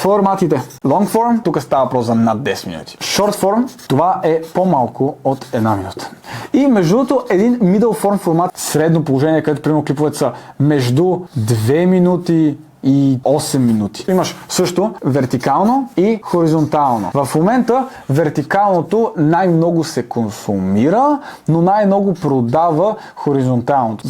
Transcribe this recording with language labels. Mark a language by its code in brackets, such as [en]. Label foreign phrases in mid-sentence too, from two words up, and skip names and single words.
[bg] форматите. [en] Long form, [bg] тук става въпрос за над 10 минути. [en] Short form, [bg] това е по-малко от 1 минута. И между другото, един [en] middle form [bg] формат, средно положение, където примерно клиповете са между 2 минути и 8 минути. Имаш също вертикално и хоризонтално. В момента вертикалното най-много се консумира, но най-много продава хоризонталното.